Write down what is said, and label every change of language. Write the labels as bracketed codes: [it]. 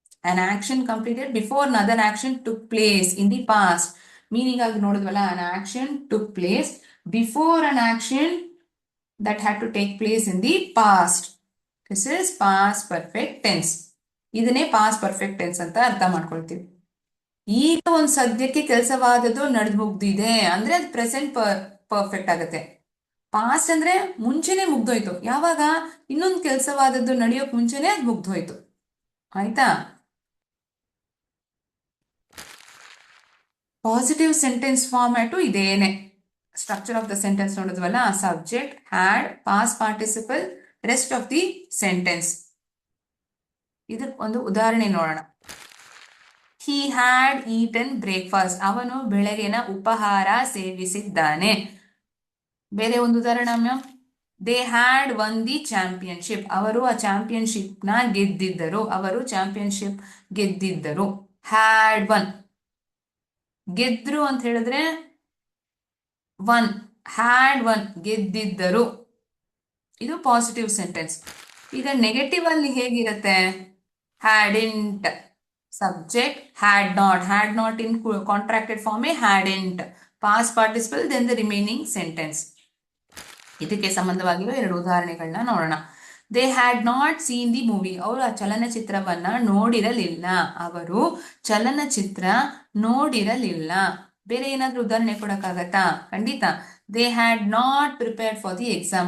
[en] An action completed before another action took place in the past. [kn] Meaning ಆಗಿ ನೋಡಿದ್ವಲ್ಲ, [en] an action took place before an action that had to take place in the past. This is past perfect tense. [kn] ಇದನ್ನೇ past perfect tense ಅಂತ ಅರ್ಥ ಮಾಡ್ಕೊಳ್ತೀವಿ. ಈಗ ಒಂದ್ ಸದ್ಯಕ್ಕೆ ಕೆಲಸವಾದದ್ದು ನಡೆದು ಮುಗ್ದಿದೆ ಅಂದ್ರೆ ಅದು ಪ್ರೆಸೆಂಟ್ ಪರ್ಫೆಕ್ಟ್ ಆಗುತ್ತೆ. ಪಾಸ್ಟ್ ಅಂದ್ರೆ ಮುಂಚೆನೆ ಮುಗ್ದೋಯ್ತು. ಯಾವಾಗ? ಇನ್ನೊಂದು ಕೆಲಸವಾದದ್ದು ನಡೆಯೋಕ್ ಮುಂಚೆನೆ ಅದು ಮುಗ್ದೋಯ್ತು. ಆಯ್ತಾ? ಪಾಸಿಟಿವ್ ಸೆಂಟೆನ್ಸ್ ಫಾರ್ಮ್ಯಾಟು ಇದೇನೆ. Structure of the sentence ನೋಡಿದ್ವಲ್ಲ, subject, had, past participle, rest of the sentence. ಇದಕ್ಕೆ ಒಂದು ಉದಾಹರಣೆ ನೋಡೋಣ. [en] He had eaten breakfast. [kn] ಅವನು ಬೆಳಗಿನ ಉಪಹಾರ ಸೇವಿಸಿದ್ದಾನೆ. ಬೇರೆ ಒಂದು ಉದಾಹರಣೆ ma'am. [en] They had won the championship. [kn] ಅವರು ಆ ಚಾಂಪಿಯನ್ಶಿಪ್ ನ ಗೆದ್ದಿದ್ದರು. ಅವರು ಚಾಂಪಿಯನ್ಶಿಪ್ ಗೆದ್ದಿದ್ದರು. ಹ್ಯಾಡ್ ಒನ್, ಗೆದ್ರು ಅಂತ ಹೇಳಿದ್ರೆ ಒನ್, ಹ್ಯಾಡ್ ಒನ್, ಗೆದ್ದಿದ್ದರು. ಇದು ಪಾಸಿಟಿವ್ ಸೆಂಟೆನ್ಸ್. ಈಗ ನೆಗೆಟಿವ್ ಅಲ್ಲಿ ಹೇಗಿರುತ್ತೆ? [en] Hadn't, subject, had not in contracted form hadn't, past participle, then the remaining sentence. [kn] ಇದಕ್ಕೆ ಸಂಬಂಧವಾಗಿರುವ ಎರಡು ಉದಾಹರಣೆಗಳನ್ನ ನೋಡೋಣ. [en] They had not seen the movie. [kn] ಅವರು ಆ ಚಲನಚಿತ್ರವನ್ನ ನೋಡಿರಲಿಲ್ಲ. ಅವರು ಚಲನಚಿತ್ರ ನೋಡಿರಲಿಲ್ಲ. ಬೇರೆ ಏನಾದ್ರೂ ಉದಾಹರಣೆ ಕೊಡಕ್ಕಾಗತ್ತಾ? ಖಂಡಿತ. [en] They had not prepared for the exam.